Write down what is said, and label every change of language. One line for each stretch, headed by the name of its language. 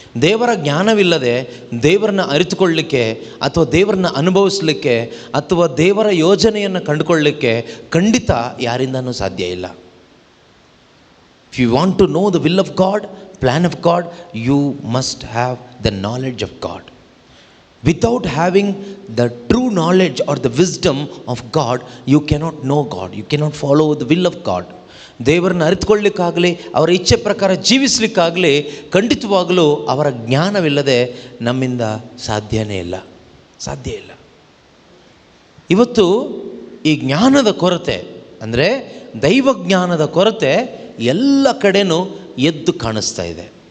Kannada: ದೇವರ ಜ್ಞಾನವಿಲ್ಲದೆ ದೇವರನ್ನ ಅರಿತುಕೊಳ್ಳಲಿಕ್ಕೆ ಅಥವಾ ದೇವರನ್ನ ಅನುಭವಿಸಲಿಕ್ಕೆ ಅಥವಾ ದೇವರ ಯೋಜನೆಯನ್ನು ಕಂಡುಕೊಳ್ಳಲಿಕ್ಕೆ ಖಂಡಿತ ಯಾರಿಂದನೂ ಸಾಧ್ಯ ಇಲ್ಲ.
English: If you want to know the will of God, plan of God, you must have the knowledge of God. Without having the true knowledge or the wisdom of God, you cannot know God. You cannot follow the will of God.
Kannada: ದೇವರನ್ನು ಅರಿತುಕೊಳ್ಳಲಿಕ್ಕಾಗಲಿ ಅವರ ಇಚ್ಛೆ ಪ್ರಕಾರ ಜೀವಿಸಲಿಕ್ಕಾಗಲಿ ಖಂಡಿತವಾಗಲೂ ಅವರ ಜ್ಞಾನವಿಲ್ಲದೆ ನಮ್ಮಿಂದ ಸಾಧ್ಯನೇ ಇಲ್ಲ, ಸಾಧ್ಯ ಇಲ್ಲ. ಇವತ್ತು ಈ ಜ್ಞಾನದ ಕೊರತೆ ಅಂದರೆ ದೈವ ಜ್ಞಾನದ ಕೊರತೆ ಎಲ್ಲ ಕಡೆನೂ ಎದ್ದು ಕಾಣಿಸ್ತಾ ಇದೆ.